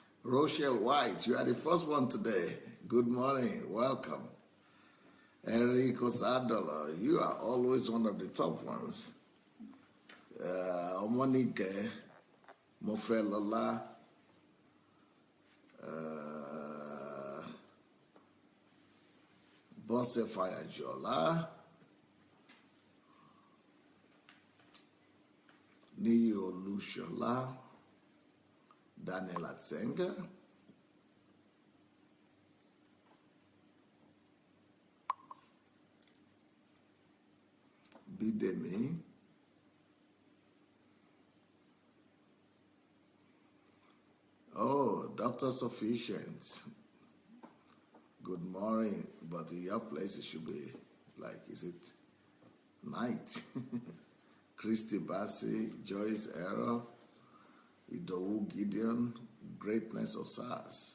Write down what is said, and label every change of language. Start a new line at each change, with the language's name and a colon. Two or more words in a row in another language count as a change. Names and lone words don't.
English: Rochelle White, you are the first one today. Good morning, welcome. Enrico Sadola, you are always one of the top ones. Omonike Mofelola, Bosse Fayajola, Niyo Lushola, Daniel Atsenga, Bidemi, oh, Dr. Sufficient. Good morning, but in your place it should be like, is it night? Christy Bassi, Joyce Errol, Idowu Gideon, Greatness of SARS.